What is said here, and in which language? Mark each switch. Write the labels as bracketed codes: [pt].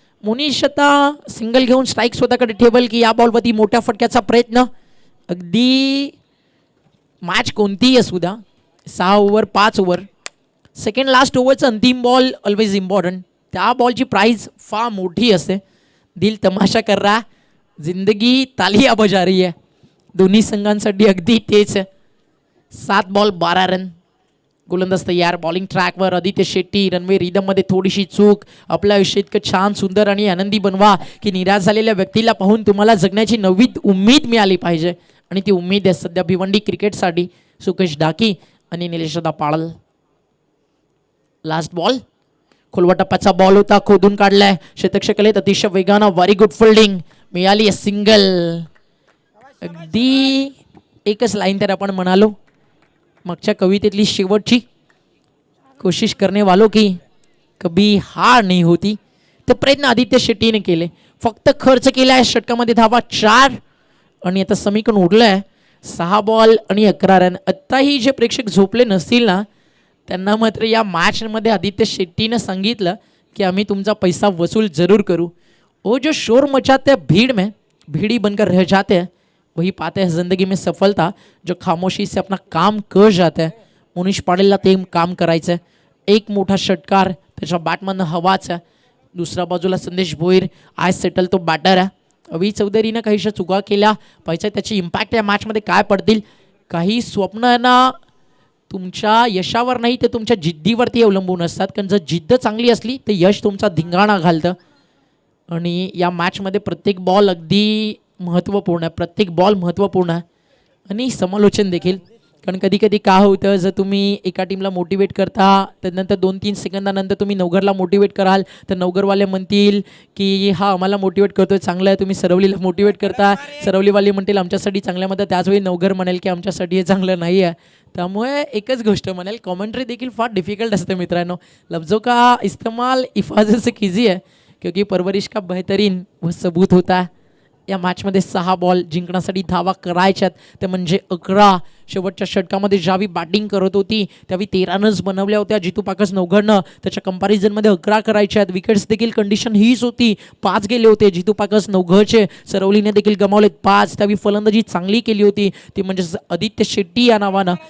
[mr] मोनिश आता सिंगल घेऊन स्ट्राईक स्वतःकडे ठेवल की या बॉलवरती मोठ्या फटक्याचा प्रयत्न. अगदी मॅच कोणतीही असू द्या, 6 ओव्हर 5 ओव्हर, सेकंड लास्ट ओव्हरचा अंतिम बॉल [en] Always important. [mr] त्या बॉलची प्राइस फार मोठी असते. [hi] दिल तमाशा कर रहा, जिंदगी तालिया बजा रही है. [mr] दोन्ही संघांसाठी अगदी तेच आहे. 7 बॉल 12 रन. गोलंदाज तयार. बॉलिंग ट्रॅकवर आदित्य शेट्टी. रनवे रिदममध्ये थोडीशी चूक. आपलं आयुष्य इतकं छान सुंदर आणि आनंदी बनवा की निराश झालेल्या व्यक्तीला पाहून तुम्हाला जगण्याची नवी उमेद मिळाली पाहिजे. आणि ती उमेद आहे सध्या भिवंडी क्रिकेटसाठी सुकेश डाकी आणि निलेशदा पाळल. लास्ट बॉल खोलवा टप्प्याचा बॉल होता, खोदून काढलाय शतकशकलेत अतिशय वेगानं. [en] Very good fielding. [mr] मिळाली सिंगल. अगदी एकच लाईन तर आपण म्हणालो मागच्या कवितेतली शेवटची, [hi] कोशिश करने वालों की कभी हार नहीं होती. [mr] ते प्रयत्न आदित्य शेट्टीने केले. फक्त खर्च केलाय षटकामध्ये धावा 4. आणि आता समीकरण उरलंय 6 बॉल आणि 11 रन. आत्ताही जे प्रेक्षक झोपले नसतील ना त्यांना मात्र या मॅचमध्ये आदित्य शेट्टीनं सांगितलं की आम्ही तुमचा पैसा वसूल जरूर करू. [hi] वो जो शोर मचाते हैं भीड़ में, भीड़ ही बनकर रह जाते हैं, वही पाते हैं ज़िंदगी में सफलता. जो खामोशी से अपना काम कर जाते हैं, [mr] मोनिश पाटीलला ते काम करायचं आहे. एक मोठा षटकार त्याच्या बॅटमधनं हवाच आहे. दुसऱ्या बाजूला संदेश भोईर आज सेटल तो बॅटर आहे. अवी चौधरीनं काहीशा चुका केल्या पाहिजे, त्याची इम्पॅक्ट या मॅचमध्ये काय पडतील. काही स्वप्न तुमच्या यशावर नाही ते तुमच्या जिद्दीवरती अवलंबून असतात, कारण जर जिद्द चांगली असली तर यश तुमचा धिंगाणा घालतं. आणि या मॅचमध्ये प्रत्येक बॉल अगदी महत्त्वपूर्ण आहे, प्रत्येक बॉल महत्त्वपूर्ण आहे आणि समालोचन देखील. कारण कधी कधी काय होतं, जर तुम्ही एका टीमला मोटिवेट करता त्यानंतर 2-3 सेकंदानंतर तुम्ही नवघरला मोटिवेट कराल तर नवघरवाले म्हणतील की हा आम्हाला मोटिवेट करतोय चांगलं आहे, तुम्ही सरवलीला मोटिवेट करता, सरवलीवाले म्हणतील आमच्यासाठी चांगल्या मध्ये, त्याचवेळी नवघर म्हणेल की आमच्यासाठी हे चांगलं नाही आहे. त्यामुळे एकच गोष्ट म्हणेल, कॉमेंट्री देखील फार डिफिकल्ट असते मित्रांनो. [hi] लफ्जों का इस्तेमाल हिफाजत से कीजिए क्योंकि परवरिश का बेहतरीन व सबूत होता है. [mr] या मॅचमध्ये 6 बॉल जिंकण्यासाठी धावा करायच्यात, ते म्हणजे 11. शेवटच्या षटकामध्ये ज्यावेळी बॅटिंग करत होती त्यावेळी 13 रन्स बनवल्या होत्या जितू पाकस नवघरनं. त्याच्या कंपॅरिझनमध्ये 11 करायच्यात. विकेट्स देखील कंडिशन हीच होती, 5 गेले होते जितू पाकस नवघरचे. सरवलीने देखील गमावलेत 5. त्यावेळी फलंदाजी चांगली केली होती ती म्हणजे आदित्य शेट्टी या नावानं.